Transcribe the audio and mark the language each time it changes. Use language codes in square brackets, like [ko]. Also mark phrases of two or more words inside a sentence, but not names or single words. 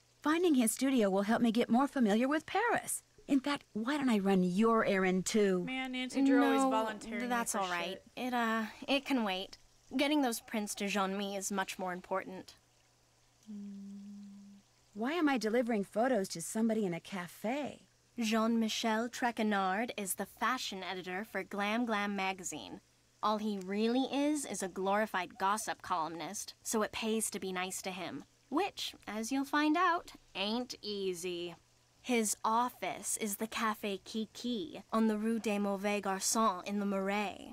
[en] Finding his studio will help me get more familiar with Paris. In fact, why don't I run your errand too? Man, Nancy Drew always No, volunteering. that's for all right. shit. It can wait. Getting those prints to Jean-Mi is much more important. Why am I delivering photos to somebody in a cafe? Jean-Michel Trequenard is the fashion editor for Glam Glam magazine. All he really is a glorified gossip columnist, so it pays to be nice to him. Which, as you'll find out, ain't easy. His office is the Café Kiki on the Rue des Mauvais Garçons in the Marais.